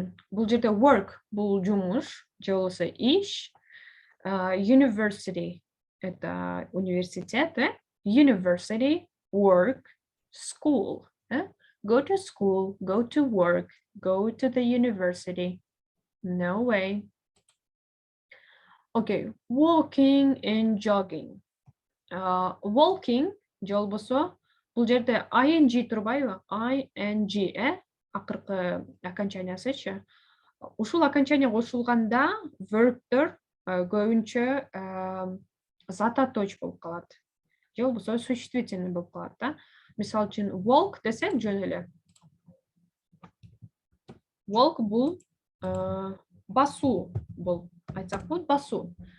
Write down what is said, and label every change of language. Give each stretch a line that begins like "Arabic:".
Kyrgyz: Бул жерде work бул жумуш, же болбосо иш.
English: University
Russian: это университет,
English: University, work, school. Go to school, go to work, go to the university. No way. Okay, walking and jogging.
Kyrgyz: Walking, же болбосо бул жерде ing турбайбы? ing, акыркы окончаниясычы. Ушул окончания кошулганда verбтөр көбүнчө зататоч болуп калат. Же болбосо существительный болуп калат да. Мисалы үчүн walk десек жөн эле. Walk бул басуу болуп айтсак болот, басуу.